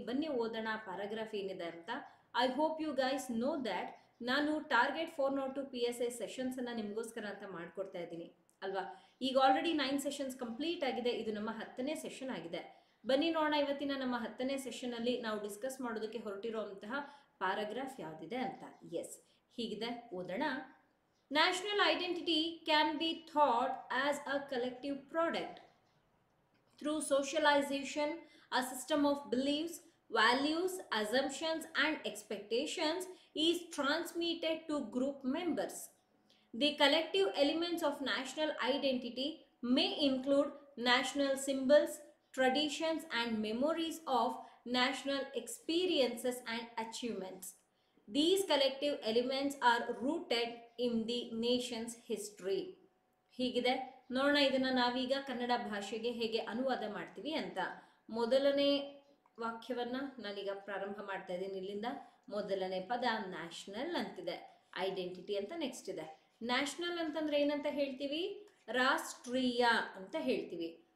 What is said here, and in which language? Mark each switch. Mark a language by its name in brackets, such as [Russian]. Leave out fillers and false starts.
[Kannada] ಬನ್ನಿ ಓದೋಣ ಪ್ಯಾರಾಗ್ರಾಫ್ ಏನಿದೆ ಅಂತ. [English] I hope you guys know that [Kannada] ನಾನು ಟಾರ್ಗೆಟ್ 402 PSI ಸೆಷನ್ಸನ್ನು ನಿಮಗೋಸ್ಕರ ಅಂತ ಮಾಡಿಕೊಡ್ತಾ ಇದ್ದೀನಿ ಅಲ್ವಾ. ಈಗ ಆಲ್ರೆಡಿ 9 ಸೆಷನ್ಸ್ ಕಂಪ್ಲೀಟ್ ಆಗಿದೆ. ಇದು ನಮ್ಮ 10ನೇ ಸೆಷನ್ ಆಗಿದೆ. ಬನ್ನಿ ನೋಡೋಣ ಇವತ್ತಿನ ನಮ್ಮ 10ನೇ ಸೆಷನಲ್ಲಿ ನಾವು ಡಿಸ್ಕಸ್ ಮಾಡೋದಕ್ಕೆ ಹೊರಟಿರುವಂತಹ ಪ್ಯಾರಾಗ್ರಾಫ್ ಯಾವುದಿದೆ ಅಂತ. ಎಸ್, ಹೀಗಿದೆ, ಓದೋಣ. [English] National identity can be thought as a collective product. Through socialization, a system of beliefs, values, assumptions and expectations is transmitted to group members. The collective elements of national identity may include national symbols, traditions and memories of national experiences and achievements. These collective elements are rooted in the nation's history. [Kannada] ಹೀಗಿದೆ ನೋಡೋಣ. ಇದನ್ನು ನಾವೀಗ ಕನ್ನಡ ಭಾಷೆಗೆ ಹೇಗೆ ಅನುವಾದ ಮಾಡ್ತೀವಿ ಅಂತ. ಮೊದಲನೇ ವಾಕ್ಯವನ್ನು ನಾನೀಗ ಪ್ರಾರಂಭ ಮಾಡ್ತಾ ಇದ್ದೀನಿ. ಇಲ್ಲಿಂದ ಮೊದಲನೇ ಪದ ನ್ಯಾಷನಲ್ ಅಂತಿದೆ, ಐಡೆಂಟಿಟಿ ಅಂತ ನೆಕ್ಸ್ಟ್ ಇದೆ. ನ್ಯಾಷನಲ್ ಅಂತಂದ್ರೆ ಏನಂತ ಹೇಳ್ತೀವಿ? ರಾಷ್ಟ್ರೀಯ ಅಂತ ಹೇಳ್ತೀವಿ.